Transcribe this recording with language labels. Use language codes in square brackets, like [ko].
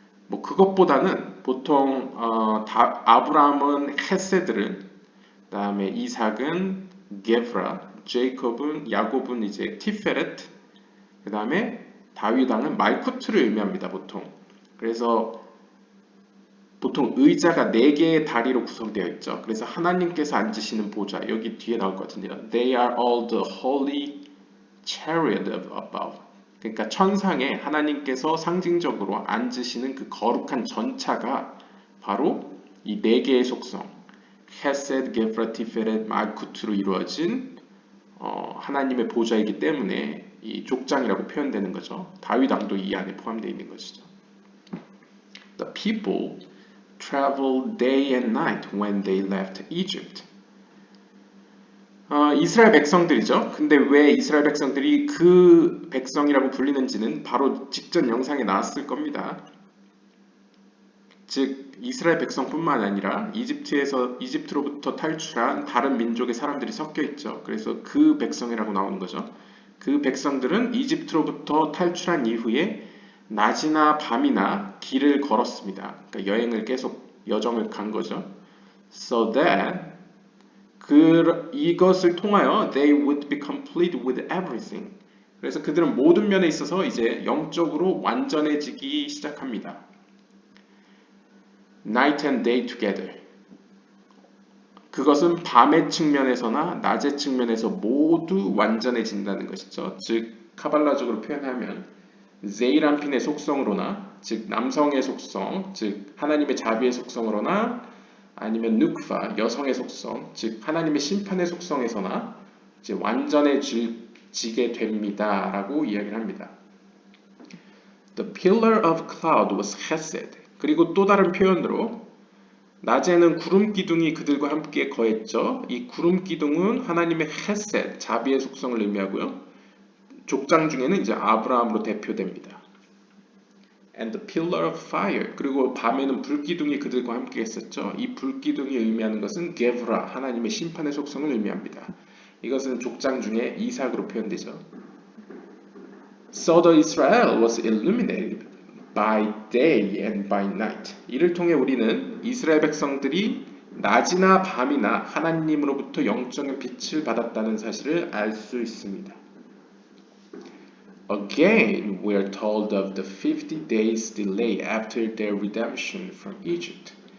[ko] 그것보다는 보통 아브라함은 헤세드를, 그다음에 이삭은 게브라, 야곱은 이제 티페렛, 그다음에 다윗 왕은 말쿠트를 의미합니다. 그래서 보통 의자가 4개의 다리로 구성되어 있죠. 그래서 하나님께서 앉으시는 보좌, 여기 뒤에 나올 것 같은데요. [en] They are all the holy chariot of above. [ko] 그러니까 천상에 하나님께서 상징적으로 앉으시는 그 거룩한 전차가 바로 이 4개의 속성, 헤세드, 게브라, 티페렛, 말쿠트로 이루어진 하나님의 보좌이기 때문에 이 족장이라고 표현되는 거죠. 다윗 왕도 이 안에 포함되어 있는 것이죠. [en] The people traveled day and night when they left Egypt. [ko] 이스라엘 백성들이죠. 근데 왜 이스라엘 백성들이 그 백성이라고 불리는지는 바로 직전 영상에 나왔을 겁니다. 즉 이스라엘 백성뿐만 아니라 이집트로부터 탈출한 다른 민족의 사람들이 섞여 있죠. 그래서 그 백성이라고 나오는 거죠. 그 백성들은 이집트로부터 탈출한 이후에 낮이나 밤이나 길을 걸었습니다. 그러니까 여행을 계속 여정을 간 거죠. [en] So that 이것을 통하여 they would be complete with everything. [ko] 그래서 그들은 모든 면에 있어서 이제 영적으로 완전해지기 시작합니다. [en] Night and day together. [ko] 그것은 밤의 측면에서나 낮의 측면에서 모두 완전해진다는 것이죠. 즉 카발라적으로 표현하면 제이란핀의 속성으로나 즉 남성의 속성, 즉 하나님의 자비의 속성으로나 아니면 누크파 여성의 속성, 즉 하나님의 심판의 속성에서나 이제 완전해지게 됩니다라고 이야기를 합니다. [en] The pillar of cloud was chesed. [ko] 그리고 또 다른 표현으로 낮에는 구름 기둥이 그들과 함께 거했죠. 이 구름 기둥은 하나님의 헤셋, 자비의 속성을 의미하고요. 족장 중에는 이제 아브라함으로 대표됩니다. [en] And the pillar of fire. [ko] 그리고 밤에는 불기둥이 그들과 함께 했었죠. 이 불기둥이 의미하는 것은 게브라, 하나님의 심판의 속성을 의미합니다. 이것은 족장 중에 이삭으로 표현되죠. [en] So the Israel was illuminated by day and by night. [ko] 이를 통해 우리는 이스라엘 백성들이 낮이나 밤이나 하나님으로부터 영적인 빛을 받았다는 사실을 알 수 있습니다. [en] Again, we are told of the 50 days delay after their redemption from Egypt.